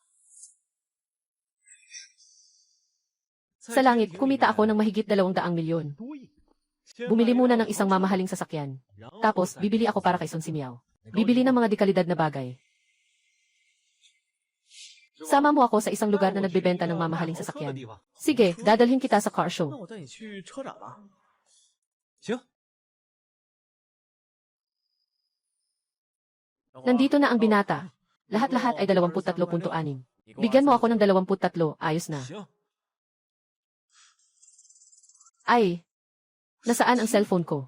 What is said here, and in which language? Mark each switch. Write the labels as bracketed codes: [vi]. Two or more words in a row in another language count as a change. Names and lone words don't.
[tl] Sa langit, kumita ako ng mahigit 200 milyon. Bumili muna ng isang mamahaling sasakyan. Tapos, bibili ako para kay Sun Simiao. Bibili ng mga dekalidad na bagay. Sama mo ako sa isang lugar na nagbebenta ng mamahaling sasakyan. Sige, dadalhin kita sa [en] car show. [zh] 那我带你去车展吧。行。 [tl] Nandito na ang binata. Lahat-lahat ay 23.6. Bigyan mo ako ng 23, ayos na. [zh] 行。 [tl] Ay, nasaan ang cellphone ko?